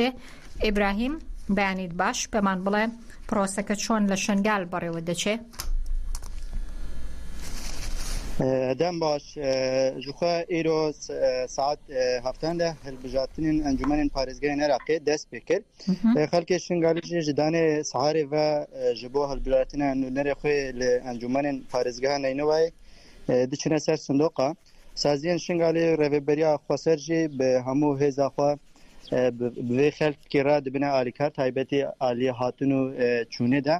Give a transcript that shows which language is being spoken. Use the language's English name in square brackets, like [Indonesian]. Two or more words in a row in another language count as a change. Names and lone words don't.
[Central Kurdish] ئیبراهیم بەیانیت باش پێمان بڵێ پرۆسەکە چۆن لە شنگال بەڕێوە دەچێ؟ [Kurdish] دەم باش ژوخە ئێرۆ ساعت هەفتاندا هەڵبژاردنین ئەنجومەنین پارێزگای عێراقی دەست پێ کرد. خەڵکی شنگالیژی ji danê sihارê ve ji bo hilbijartina nûnerê xwe li encûmenên parêzgeha Neynewayê diçine ser sindoqa. Saziyên Şingalê rêveberiya Xweser jî bi hemû hêza xwe bi vê xelkê re dibine alîkar taybetî aliyê hatin û çûnê de.